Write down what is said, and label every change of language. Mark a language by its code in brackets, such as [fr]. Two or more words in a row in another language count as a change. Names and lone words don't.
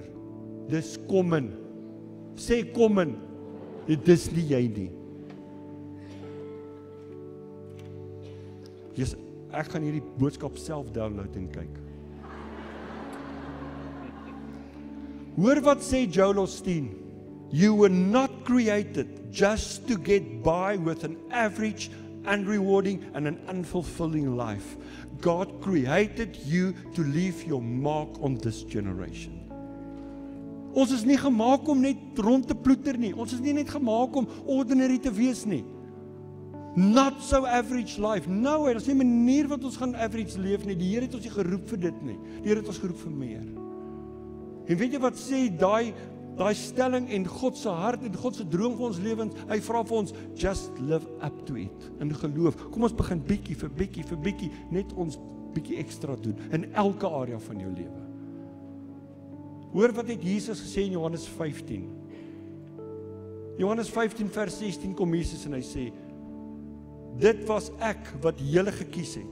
[af] Dis kom in. Sê kom in. Dis nie jy nie. Jesus, ek gaan hierdie boodskap self download en kyk. Hoor wat sê Joel Osteen. [en] You were not created just to get by with an average, unrewarding and an unfulfilling life. God created you to leave your mark on this generation. [af] Ons is nie gemaak om net rond te ploeter nie. Ons is nie net gemaak om ordinary te wees nie. [en] Not so average life. No, [af] dit is nie 'n manier wat ons gaan average leef nie. Die Here het ons nie geroep vir dit nie. Die Here het ons geroep vir meer. En weet jy wat sê daai stelling en God se hart en God se droom vir ons lewens? Hy vra vir ons, [en] just live up to it. [af] In geloof. Kom ons begin bietjie vir bietjie net ons bietjie ekstra doen in elke area van jou lewe. Hoor wat het Jesus gesê in Johannes 15. Johannes 15 vers 16 kom Jesus en hy sê, dit was ek wat julle gekies het.